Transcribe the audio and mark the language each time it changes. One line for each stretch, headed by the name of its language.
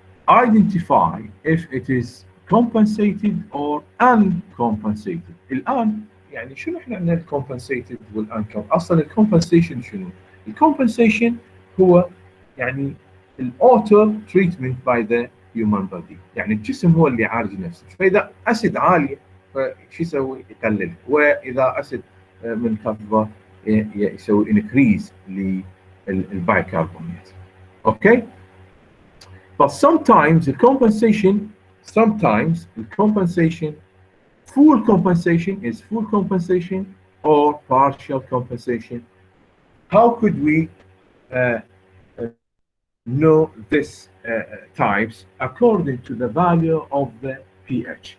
English: Identify if it is compensated or uncompensated.
Arabic: الآن يعني شنو احنا عندنا الكومبنسيتد والانكم؟ اصلا الكومبنسيشن شنو؟ الكومبنسيشن هو يعني
English: الاوتو treatment by the human body,
Arabic: يعني الجسم هو اللي يعالج نفسه. فاذا اسيد عالي فشو يسوي؟ يقلل، واذا اسيد منخفضه يسوي انكريز للبايكربونات. اوكي.
English: But sometimes the compensation, full compensation is full compensation or partial compensation. How could we know this types according to the value of the pH.